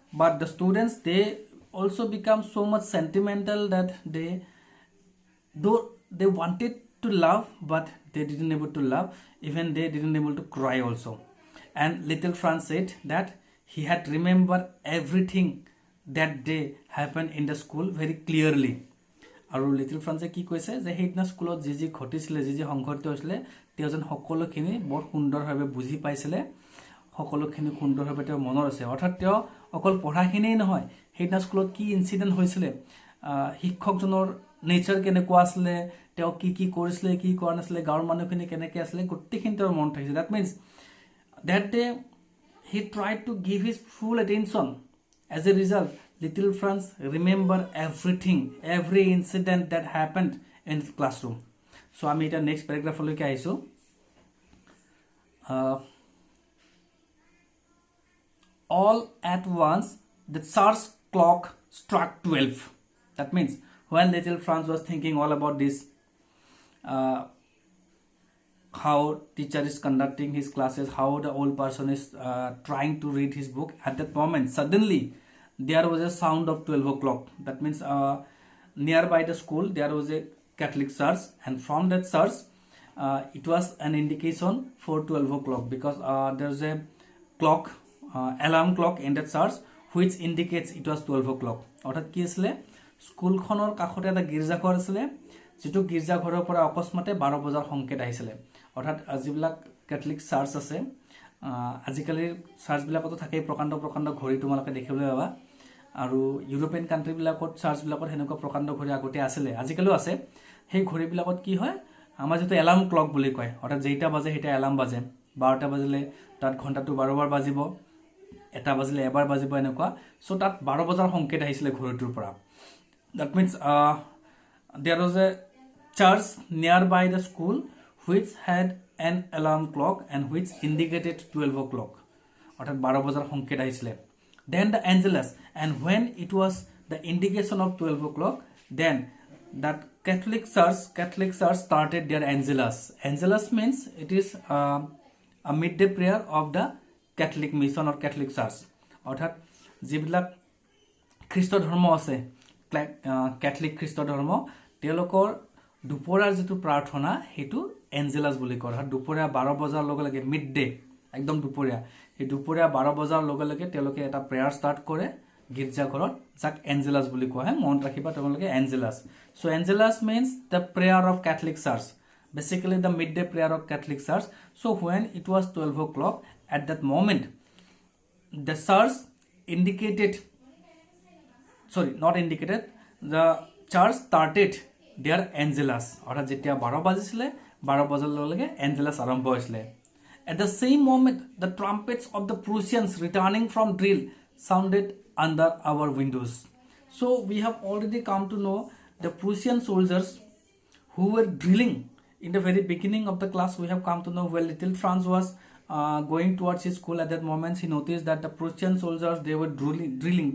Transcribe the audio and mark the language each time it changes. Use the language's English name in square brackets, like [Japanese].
[English] But the students, they also become so much sentimental that they wanted to laugh, but they didn't able to laugh, even they didn't able to cry also. And little Franz said that he had remembered everything that day happened in the school very clearly. [Assamese] আৰু little ফ্ৰান্সে কি কৈছে যে সেইদিনা স্কুলত যি যি ঘটিছিলে, যি যি সংঘটিত হৈছিলে, তেওঁ যেন সকলোখিনি বৰ সুন্দৰভাৱে বুজি পাইছিলে, সকলোখিনি সুন্দৰভাৱে তেওঁ মনত আছে। অৰ্থাৎ তেওঁ অকল পঢ়াখিনিয়েই নহয়, সেইদিনা স্কুলত কি ইনচিডেণ্ট হৈছিলে, শিক্ষকজনৰ নেচাৰ কেনেকুৱা আছিলে, তেওঁ কি কি কৰিছিলে, কি কৰা নাছিলে, গাঁৱৰ মানুহখিনি কেনেকৈ আছিলে, গোটেইখিনি তেওঁৰ মনত থাকিছে। That means [English] that day he tried to give his full attention. As a result, little Franz remember everything, every incident that happened in the classroom. [Assamese] So আমি এটা নেক্সট পেৰাগ্ৰাফলৈকে আহিছোঁ। [English] All at once the church clock struck 12. That means when little Franz was thinking all about this, how teacher is conducting his classes, how the old person is trying to read his book. At that moment, suddenly there was a sound of 12 o'clock. That means nearby the school there was a Catholic church, and from that church it was an indication for 12 o'clock, because there's a clock, alarm clock in that church which indicates it was 12 o'clock. [Assamese] অর্থাৎ কি আছিল, স্কুলখনৰ কাষতে এটা গীৰ্জাঘৰ আছিল, যেটো গীৰ্জাঘৰৰ পৰা অকস্মাতে 12 বজাৰ সংকেত আহিছিল। অৰ্থাৎ যিবিলাক কেথলিক চাৰ্চ আছে, আজিকালি চাৰ্চবিলাকতো থাকে প্ৰকাণ্ড প্ৰকাণ্ড ঘড়ী তোমালোকে দেখিবলৈ পাবা, আৰু ইউৰোপিয়ান কাণ্ট্ৰিবিলাকত চাৰ্চবিলাকত হেনেকুৱা প্ৰকাণ্ড ঘড়ী আগতে আছিল, আজিকালিও আছে। সেই ঘড়ীবিলাকত কি হয়, আমাৰ যেটো এলাৰ্ম ক্লক বুলি কয়, অৰ্থাৎ যেইটা বাজে সেইটা এলাৰ্ম বাজে, 12টা বাজিলে তাত ঘণ্টাটো 12 বাৰ বাজিব, এটা বাজিলে এবাৰ বাজিব, এনেকুৱা। সো তাত 12 বজাৰ সংকেত আহিছিল ঘড়ীটোৰ পৰা। [English] That means there was a church nearby the school which had an alarm clock and which indicated 12 o'clock. [Assamese] অর্থাৎ 12 বজাৰ সংকেত আহিছিল। [English] Then the Angelus, and when it was the indication of 12 o'clock, then that Catholic church started their Angelus. Angelus means it is a midday prayer of the Catholic mission or Catholic church. [Assamese] অর্থাৎ যিবিলাক খ্ৰীষ্ট ধৰ্ম আছে, Catholic খ্ৰীষ্ট ধৰ্ম, তেওঁলোকৰ দুপৰীয়াৰ যেটো প্ৰাৰ্থনা হেতু এঞ্জেলাছ বুলি কয়। অৰ্থাৎ দুপৰীয়া 12 বজাৰ লগে লগে, মিড ডে, একদম দুপৰীয়া, এই দুপৰীয়া 12 বজাৰ লগে লগে তেওঁলোকে এটা প্ৰেয়াৰ ষ্টাৰ্ট কৰে গীৰ্জাঘৰত, যাক এঞ্জেলাছ বুলি কোৱা হয়। মনত ৰাখিবা তোমালোকে Angeles. [English] So Angelus means the prayer of Catholic church, basically the midday prayer of Catholic church. So when it was 12 o'clock, at that moment the church indicated, sorry, not indicated, the church started their Angelus. [Assamese] অর্থাৎ যেতিয়া 12 বাজিছিলে, 12 বজাৰ লগে Angeles আৰম্ভ হৈছিলে। [English] At the same moment, the trumpets of the Prussians returning from drill sounded under our windows. So we have already come to know the Prussian soldiers who were drilling. In the very beginning of the class, we have come to know where little Franz was going towards his school. At that moment, he noticed that the Prussian soldiers, they were drilling.